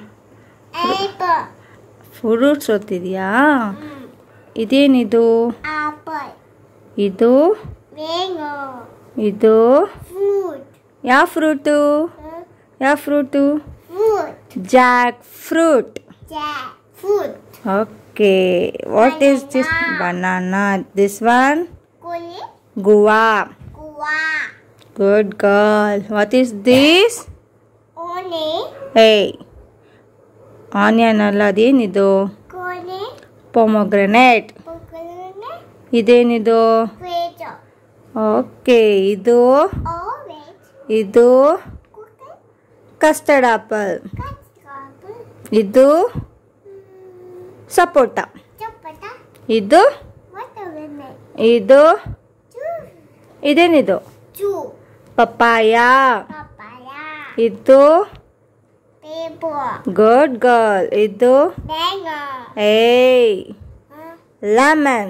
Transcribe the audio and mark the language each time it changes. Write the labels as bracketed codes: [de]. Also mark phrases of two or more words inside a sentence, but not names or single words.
[kn] ಫ್ರೂಟ್ಸ್ ಓದ್ತಿದ್ಯಾ? ಇದೇನಿದು? ಇದು ಇದು ಯಾವ ಫ್ರೂಟು? ಯಾವ ಫ್ರೂಟು? [en] jack fruit. Okay, what is this? Banana. This one? Guava. Good girl. What is this? Onion. Hey. Onion [kn] ಅಲ್ಲ ಅದೇನಿದು? [en] Pomegranate. Idenidu? [kn] Okay, ಇದು? ಇದು? [en] Custard apple. Idu? [kn] ಸಪೋಟ. ಇದು ಇದು ಇದೇನಿದು? ಪಪ್ಪಾಯ. ಇದು [en] good girl. [kn] ಇದು ಏಯ್ ಲೆಮನ್.